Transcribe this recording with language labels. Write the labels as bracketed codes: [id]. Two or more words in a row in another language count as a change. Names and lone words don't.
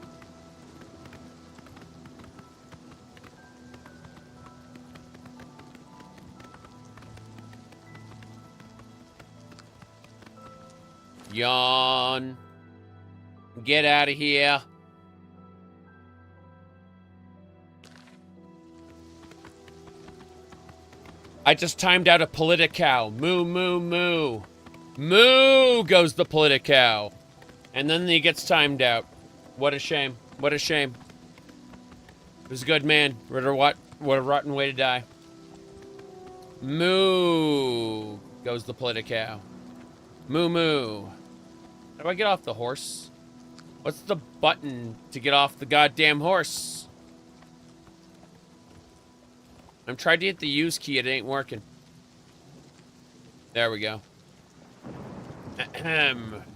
[en] Yawn. Get out of here. I just timed out a Politicow. Moo, moo, moo. Moo goes the Politicow. And then he gets timed out. What a shame. What a shame. It was a good man. What a rotten way to die. Moo goes the Politicow. Moo moo. How do I get off the horse? What's the button to get off the goddamn horse? I'm trying to hit the use key. It ain't working. There we go. Ahem.